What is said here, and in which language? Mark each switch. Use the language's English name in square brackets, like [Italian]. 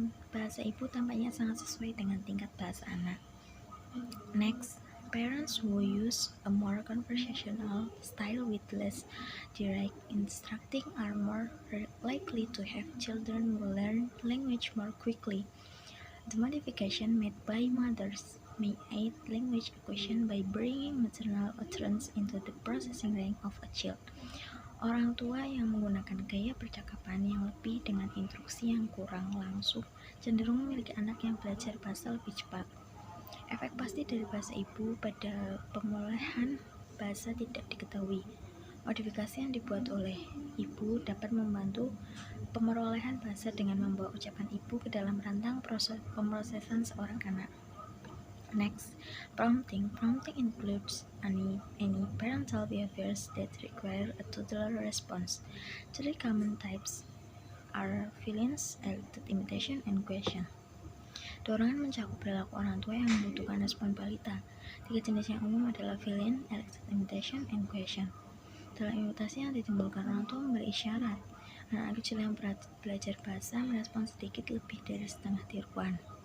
[Indonesian] Bahasa ibu tampaknya sangat sesuai dengan tingkat bahasa anak. [English] Next, parents who use a more conversational style with less direct instructing are more likely to have children who learn language more quickly. The modification made by mothers may aid language acquisition by bringing maternal utterance into the processing range of a child. [Indonesian] Orang tua yang menggunakan gaya percakapan yang lebih dengan instruksi yang kurang langsung cenderung memiliki anak yang belajar bahasa lebih cepat. Efek pasti dari bahasa ibu pada pemulihan bahasa tidak diketahui. Modifikasi yang dibuat oleh ibu dapat membantu pemerolehan bahasa dengan membawa ucapan ibu ke dalam rantang pemrosesan seorang anak. [English] Next, prompting. Prompting includes any parental behaviors that require a toddler response. Three common types are feelings, elected imitation, and question. [Indonesian] Dorongan mencakup perilaku orang tua yang membutuhkan respon balita. Tiga jenis yang umum adalah [English] fill-in, elected imitation, and question. [Indonesian] Dalam imitasi yang ditimbulkan orang tua memberi isyarat. Anak kecil yang belajar bahasa merespon sedikit lebih dari setengah tiruan.